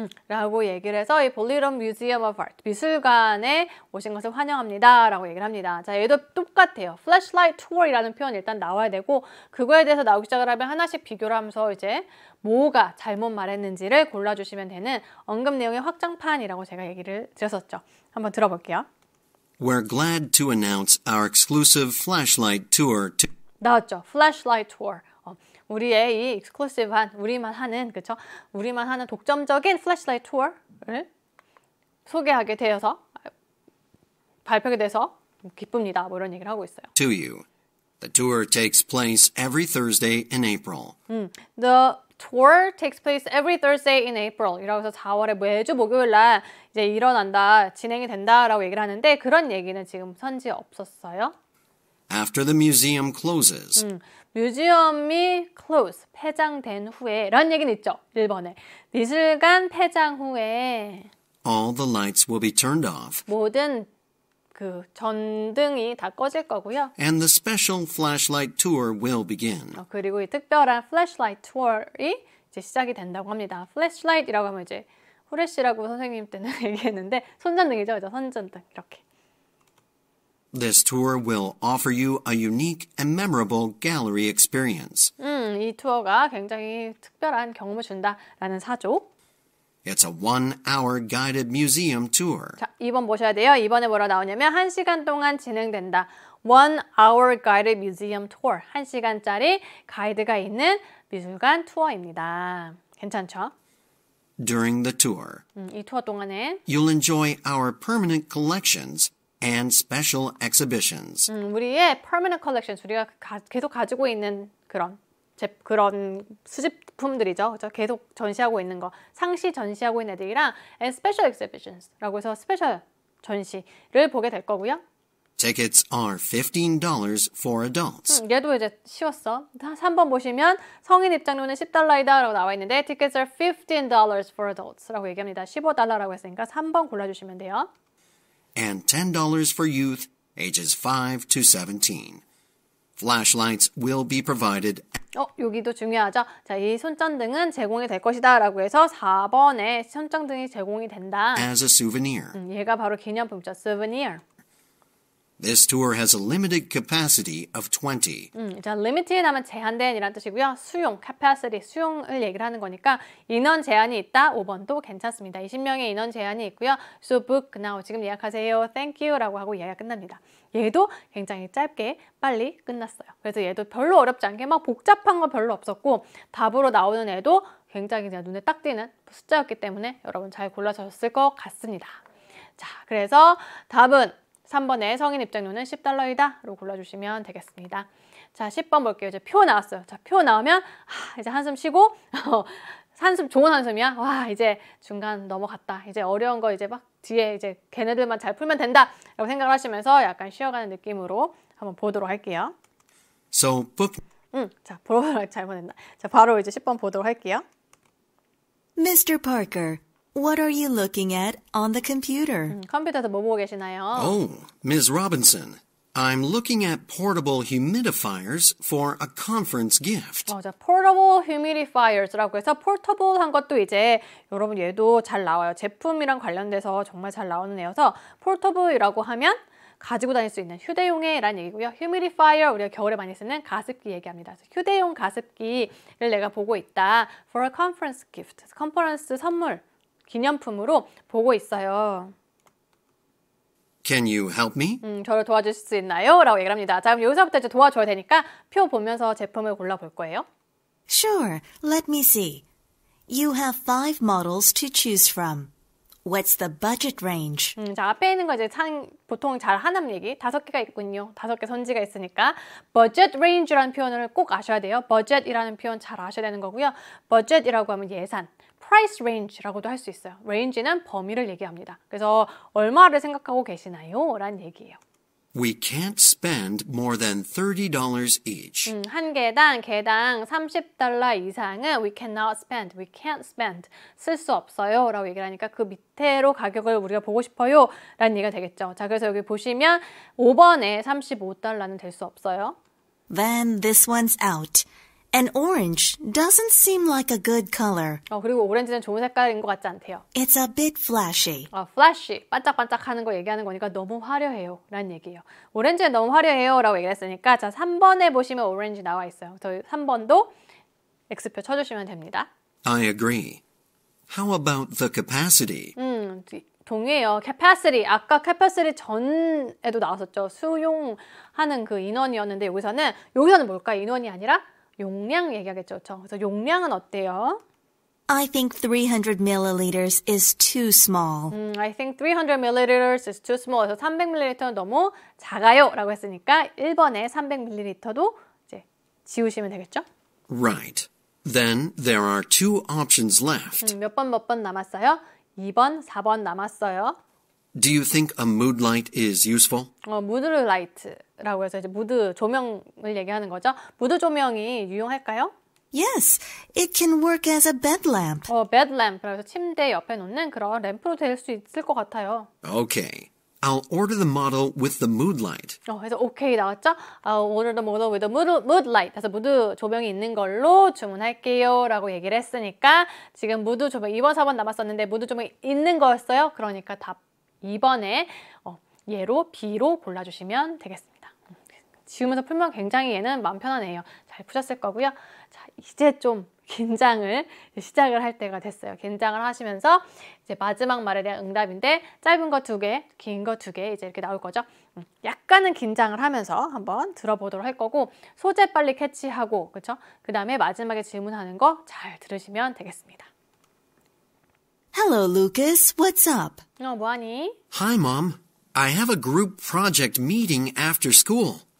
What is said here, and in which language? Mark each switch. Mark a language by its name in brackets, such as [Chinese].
[Korean] 라고 얘기를 해서 이 볼리런 뮤지엄 오브 아트 미술관에 오신 것을 환영합니다 라고 얘기를 합니다. 자, 얘도 똑같아요. flashlight tour이라는 표현 일단 나와야 되고 그거에 대해서 나오기 시작을 하면 하나씩 비교를 하면서 이제 뭐가 잘못 말했는지를 골라주시면 되는 언급 내용의 확장판이라고 제가 얘기를 드렸었죠. 한번 들어볼게요. [English] We're glad to announce our exclusive flashlight tour to [Korean] 나왔죠. flashlight tour. 우리의 이 익스클루시브한, 우리만 하는, 그쵸? 우리만 하는 독점적인 플래시라이트 투어를 소개하게 되어서, 발표하게 돼서 기쁩니다. 뭐 이런 얘기를 하고 있어요. [English] To you. The tour takes place every Thursday in April. The tour takes place every Thursday in April. [Korean] 이라고 해서 4월에 매주 목요일 날 이제 일어난다, 진행이 된다라고 얘기를 하는데 그런 얘기는 지금 선지에 없었어요. [English] After the museum closes. [Korean] 뮤지엄이 close, 폐장된 후에 라는 얘기는 있죠. 1번에. 미술관 폐장 후에 [English] All the lights will be turned off. [Korean] 모든 그 전등이 다 꺼질 거고요. [English] And the special flashlight tour will begin. [Korean] 그리고 이 특별한 플래시라이트 투어이 이제 시작이 된다고 합니다. 플래시라이트라고 하면 이제 후레쉬라고 선생님 때는 얘기했는데 손전등이죠. 그죠? 손전등 이렇게. [English] This tour will offer you a unique and memorable gallery experience. [Korean] 이 투어가 굉장히 특별한 경험을 준다라는 사조. [English] It's a 1-hour guided museum tour. [Korean] 자, 2번 보셔야 돼요. 2번에 뭐라 나오냐면 1시간 동안 진행된다. [English] 1-hour guided museum tour. [Korean] 1시간짜리 가이드가 있는 미술관 투어입니다. 괜찮죠? [English] During the tour, [Korean] 이 투어 동안에 [English] you'll enjoy our permanent collections and special exhibitions. [Korean] 우리의 [English] permanent collections, [Korean] 우리가 계속 가지고 있는 그런 수집품들이죠. 그렇죠? 계속 전시하고 있는 거, 상시 전시하고 있는 애들이랑 [English] and special exhibitions [Korean] 라고 해서 스페셜 전시를 보게 될 거고요. [English] Tickets are $15 for adults. [Korean] 얘도 이제 쉬웠어. 3번 보시면 성인 입장료는 $10이다 라고 나와 있는데 [English] Tickets are $15 for adults [Korean] 라고 얘기합니다. $15라고 했으니까 3번 골라주시면 돼요. [English] And $10 for youth ages 5 to 17. Flashlights will be provided. [Korean] 여기도 중요하죠. 자, 이 손전등은 제공이 될 것이다 라고 해서 4번에 손전등이 제공이 된다. [English] As a souvenir. [Korean] 얘가 바로 기념품이죠. souvenir. [English] This tour has a limited capacity of 20. [Korean] 자, limited 하면 제한된이라는 뜻이고요. 수용, capacity, 수용을 얘기를 하는 거니까 인원 제한이 있다. 5번도 괜찮습니다. 20명의 인원 제한이 있고요. [English] So book now. [Korean] 지금 예약하세요. [English] Thank you [Korean] 라고 하고 예약 끝납니다. 얘도 굉장히 짧게 빨리 끝났어요. 그래서 얘도 별로 어렵지 않게 막 복잡한 거 별로 없었고 답으로 나오는 애도 굉장히 그냥 눈에 딱 띄는 숫자였기 때문에 여러분 잘 골라주셨을 것 같습니다. 자, 그래서 답은 3번에 성인 입장료는 $10이다 로 골라주시면 되겠습니다. 자, 10번 볼게요. 이제 표 나왔어요. 자, 표 나오면 이제 한숨 쉬고 한숨 좋은 한숨이야. 와, 이제 중간 넘어갔다. 이제 어려운 거 이제 막 뒤에 이제 걔네들만 잘 풀면 된다 라고 생각을 하시면서 약간 쉬어가는 느낌으로 한번 보도록 할게요. [English] So book. [Korean] 자, 잘못했나. 자, 바로 이제 10번 보도록 할게요. [English] Mr. Parker, what are you looking at on the computer? [Korean] 컴퓨터에서 뭐 보고 계시나요? [English] Oh, Ms. Robinson. I'm looking at portable humidifiers for a conference gift. [Korean] 자, portable humidifiers라고 해서 portable한 것도 이제 여러분 얘도 잘 나와요. 제품이랑 관련돼서 정말 잘 나오는 애여서 portable이라고 하면 가지고 다닐 수 있는 휴대용의라는 얘기고요. humidifier 우리가 겨울에 많이 쓰는 가습기 얘기합니다. 휴대용 가습기를 내가 보고 있다. [English] For a conference gift. [Korean] 컨퍼런스 선물, 기념품으로 보고 있어요. [English] Can you help me? [Korean] 저를 도와주실 수 있나요? 라고 얘기를 합니다. 자, 그럼 여기서부터 이제 도와줘야 되니까 표 보면서 제품을 골라볼 거예요. [English] Sure, let me see. You have 5 models to choose from. What's the budget range? [Korean] 자, 앞에 있는 거 이제 보통 잘 하는 얘기 5개가 있군요. 5개 선지가 있으니까 budget range라는 표현을 꼭 아셔야 돼요. budget이라는 표현 잘 아셔야 되는 거고요. budget이라고 하면 예산, price range라고도 할 수 있어요. range는 범위를 얘기합니다. 그래서 얼마를 생각하고 계시나요? 라는 얘기예요. [English] We can't spend more than $30 each. [Korean] 한 개당 30달러 이상은 [English] we cannot spend, we can't spend, [Korean] 쓸 수 없어요 라고 얘기를 하니까 그 밑으로 가격을 우리가 보고 싶어요 라는 얘기가 되겠죠. 자, 그래서 여기 보시면 5번에 35달러는 될 수 없어요. [English] Then this one's out. And orange doesn't seem like a good color. [Korean] 그리고 오렌지는 좋은 색깔인 것 같지 않대요. [English] It's a bit flashy. [Korean] flashy, 반짝반짝하는 거 얘기하는 거니까 너무 화려해요 라는 얘기예요. 오렌지는 너무 화려해요 라고 얘기했으니까 자, 3번에 보시면 오렌지 나와 있어요. 저희 3번도 X표 쳐주시면 됩니다. [English] I agree. How about the capacity? [Korean] 동의해요. capacity, 아까 capacity 전에도 나왔었죠. 수용하는 그 인원이었는데 여기서는 뭘까? 인원이 아니라 용량 얘기하겠죠. 그렇죠? 그래서 용량은 어때요? [English] I think 300 milliliters is too small. I think 300 milliliters is too small. [Korean] 그래서 300ml는 너무 작아요 라고 했으니까 1번에 300ml도 이제 지우시면 되겠죠? [English] Right. Then there are two options left. [Korean] 몇 번 남았어요? 2번, 4번 남았어요. [English] Do you think a mood light is useful? [Korean] 무드 라이트라고 해서 이제 무드 조명을 얘기하는 거죠. 무드 조명이 유용할까요? [English] Yes, it can work as a bed lamp. [Korean] bed lamp, 그래서 침대 옆에 놓는 그런 램프로 될 수 있을 것 같아요. [English] Okay. I'll order the model with the mood light. [Korean] 그래서 오케이 나왔죠? [English] I'll order the model with the mood light. [Korean] 그래서 무드 조명이 있는 걸로 주문할게요 라고 얘기를 했으니까 지금 무드 조명 2번, 4번 남았었는데 무드 조명이 있는 거였어요. 그러니까 답 2번에 얘로 B로 골라주시면 되겠습니다. 지우면서 풀면 굉장히 얘는 마음 편하네요. 잘 푸셨을 거고요. 자, 이제 좀 긴장을 시작을 할 때가 됐어요. 긴장을 하시면서 이제 마지막 말에 대한 응답인데 짧은 거 2개, 긴 거 2개 이제 이렇게 나올 거죠. 약간은 긴장을 하면서 한번 들어보도록 할 거고 소재 빨리 캐치하고 그렇죠? 그 다음에 마지막에 질문하는 거 잘 들으시면 되겠습니다. [English] Hello, Lucas. What's up? [Korean] 뭐하니? [English] Hi, Mom. I have a group project meeting after school.